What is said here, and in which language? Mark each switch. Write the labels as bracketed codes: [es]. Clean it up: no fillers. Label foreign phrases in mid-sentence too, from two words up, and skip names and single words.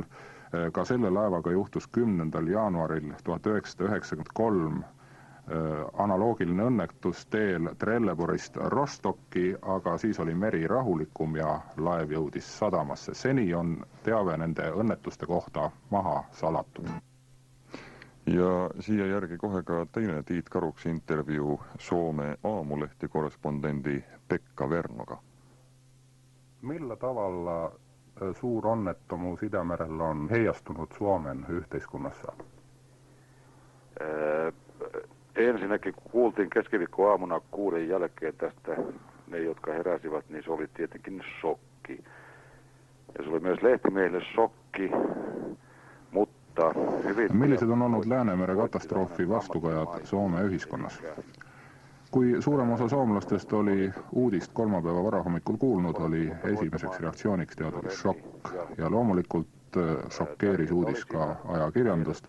[et] Ka selle laevaga juhtus 10. jaanuaril 1993 analoogiline õnnetus teel Trelleborgist Rostocki, aga siis oli meri rahulikum ja laev jõudis sadamasse. Seni on teave nende õnnetuste kohta maha salatud. Ja siia järgi kohe ka teine Tiit Karuksi intervjuu Soome Aamulehti korrespondendi Pekka Vernoga. [fi] Millä tavalla suur onnettomuus Itämerellä on heijastunud Suomen yhteiskunnassa? Ensinnäkin kun kuultiin keskiviikkoaamuna 6 jälkeen tästä, ne jotka heräsivät, niin se oli tietenkin shokki. Ja se oli myös lehtimiehille shokki, mutta [et] Millised on olnud Läänemere katastroofi vastukajad Soome ühiskonnas? Kui suurem osa soomlastest oli uudist kolmapäeva varahommikul kuulnud, oli esimeseks reaktsiooniks teadugi šokk ja loomulikult šokkeeris uudis ka ajakirjandust.